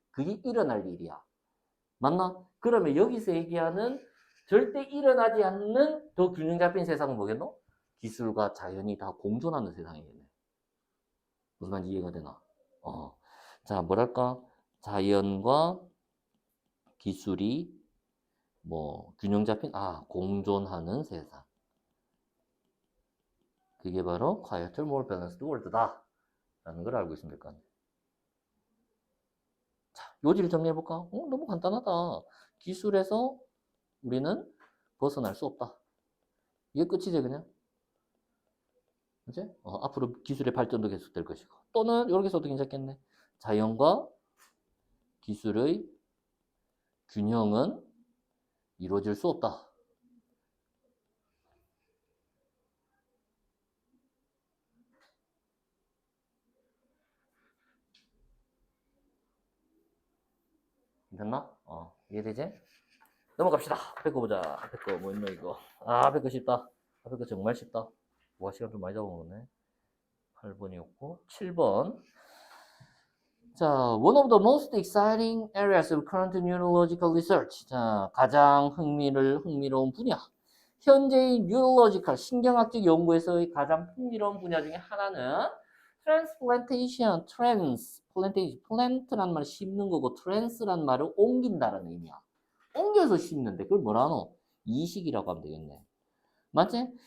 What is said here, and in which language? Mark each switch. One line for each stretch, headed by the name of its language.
Korean: 그게 일어날 일이야. 맞나? 그러면 여기서 얘기하는 절대 일어나지 않는 더 균형 잡힌 세상은 뭐겠노? 기술과 자연이 다 공존하는 세상이겠네. 무슨 말인지 이해가 되나? 자, 뭐랄까? 자연과 기술이 균형 잡힌 공존하는 세상. 그게 바로
English: quieter, more balanced world다.
Korean: 라는 걸 알고 있으면 될 거 아니에요. 자, 요지를 정리해볼까? 너무 간단하다. 기술에서 우리는 벗어날 수 없다. 이게 끝이지, 그냥. 그치? 앞으로 기술의 발전도 계속될 것이고. 또는, 이렇게 써도 괜찮겠네. 자연과 기술의 균형은 이루어질 수 없다. 됐나? 이해되지? 넘어갑시다. 앞에 거 보자. 앞에 거 뭐 있노, 이거. 앞에 거 쉽다. 앞에 거 정말 쉽다. 시간 좀 많이 잡아먹네. 8번이었고, 7번.
English: 자, one of the most exciting areas of current neurological research.
Korean: 자, 가장 흥미로운 분야. 현재의 neurological, 신경학적 연구에서의 가장 흥미로운 분야 중에 하나는 transplantation, plant라는 말은 심는 거고 trans라는 말은 옮긴다라는 의미야. 옮겨서 심는데 그걸 뭐라 하노? 이식이라고 하면 되겠네. 맞지?